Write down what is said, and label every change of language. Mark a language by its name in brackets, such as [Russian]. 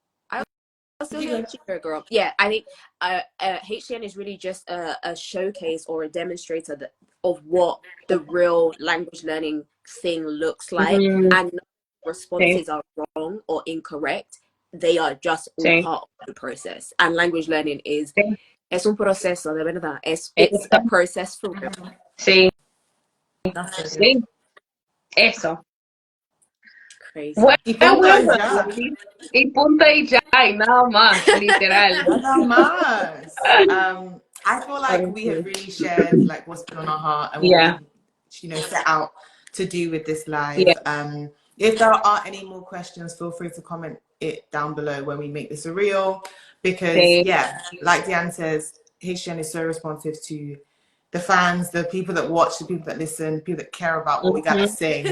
[English] I also hear you, girl. Yeah, I think HCN is really just a showcase or a demonstrator of what the real language learning thing looks like, and responses are wrong or incorrect. They are just all part of the process. And language learning [Spanish] es un proceso, de verdad. [English] It's a process for real. [Spanish] Sí. Sí. Eso. [English] Crazy. [Spanish] Bueno, Y punto y ya. y punto y ya, y nada más, literal. Nada más. [English] I feel like we have really shared like what's been on our heart and what we, you know, set out to do with this live. If there are any more questions, feel free to comment it down below when we make this a reel, because like Diane says, HCN is so responsive to the fans, the people that watch, the people that listen, people that care about what we gotta say.